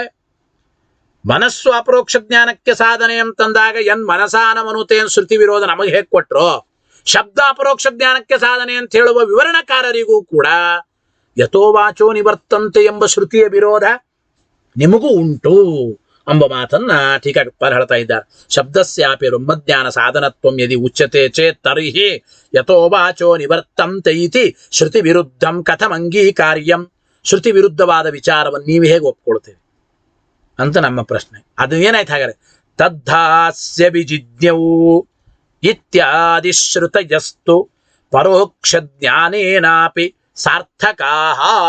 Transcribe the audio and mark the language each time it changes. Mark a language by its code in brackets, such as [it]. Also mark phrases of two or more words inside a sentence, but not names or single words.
[kn] ಮನಸ್ಸು ಅಪರೋಕ್ಷ ಜ್ಞಾನಕ್ಕೆ ಸಾಧನೆ ಅಂತಂದಾಗ [sa] ಎನ್ ಮನಸಾನ ಮನುತೆ [kn] ಶ್ರುತಿ ವಿರೋಧ ನಮಗೆ ಹೇಗೆ ಕೊಟ್ರೋ, ಶಬ್ದ ಅಪರೋಕ್ಷ ಜ್ಞಾನಕ್ಕೆ ಸಾಧನೆ ಅಂತ ಹೇಳುವ ವಿವರಣಕಾರರಿಗೂ ಕೂಡ [sa] ಯಥೋ ವಾಚೋ ನಿವರ್ತಂತೆ [kn] ಎಂಬ ಶ್ರುತಿಯ ವಿರೋಧ ನಿಮಗೂ ಉಂಟು ಎಂಬ ಮಾತನ್ನ ಟೀಕಾಕೃತ್ಪಾದರು ಹೇಳ್ತಾ ಇದ್ದಾರೆ. [sa] ಶಬ್ದಸ್ಯಾಪಿ ಬ್ರಹ್ಮಜ್ಞಾನ ಸಾಧನತ್ವಂ ಯದಿ ಉಚ್ಯತೆ ಚೇತ್ ತರ್ಹಿ ಯಥೋ ವಾಚೋ ನಿವರ್ತಂತೆ ಇತಿ ಶ್ರುತಿ ವಿರುದ್ಧಂ ಕಥಂ ಅಂಗೀಕಾರ್ಯಂ. [kn] ಶ್ರುತಿ ವಿರುದ್ಧವಾದ ವಿಚಾರವನ್ನು ನೀವು ಹೇಗೆ ಒಪ್ಕೊಳ್ತೇವೆ ಅಂತ ನಮ್ಮ ಪ್ರಶ್ನೆ. ಅದು ಏನಾಯ್ತು ಹಾಗಾದ್ರೆ? [sa] ತದ್ಧಾಸ್ಯ ವಿಜಿಜ್ಞವು ಇತ್ಯಾದಿ ಶ್ರುತಯಸ್ತು ಪರೋಕ್ಷ ಜ್ಞಾನೇನಾಪಿ ಸಾರ್ಥಕಾಹ.